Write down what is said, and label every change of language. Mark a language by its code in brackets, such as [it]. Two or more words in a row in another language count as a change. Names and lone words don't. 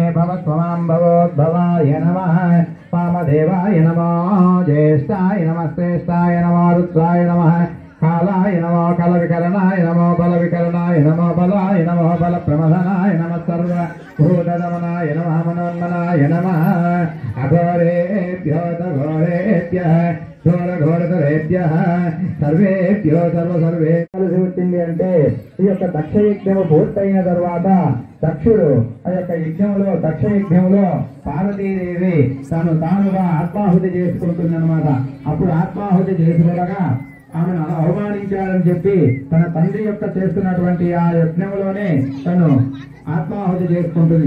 [sa] भवत्वमां भवोद्भवाय नमः वामदेवाय नमो ज्येष्ठाय नमस्तेष्ठाय नमो रुद्राय नमः कालाय नमो कलविकरणाय नमो बलविकरणाय नमो बलाय नमो बलप्रमथनाय नमः सर्व भूतदमनाय नमः मनोन्मनाय नमः अघोरेभ्यो घोरेभ्यः ఘోరఘోరతరేభ్యః సర్వేభ్యో సర్వసర్వే [te] కలిసి వచ్చింది అంటే ఈ యొక్క దక్ష యజ్ఞము పూర్తయిన తర్వాత దక్షుడు ఆ యొక్క యజ్ఞంలో దక్ష యజ్ఞంలో పార్వతీదేవి తానుగా ఆత్మాహుతి చేసుకుంటుందన్నమాట. అప్పుడు ఆత్మాహుతి చేసుకుండగా ఆమెను అవమానించాలని చెప్పి తన తండ్రి యొక్క చేస్తున్నటువంటి ఆ యజ్ఞంలోనే తను ఆత్మాహుతి చేసుకుంటుంది.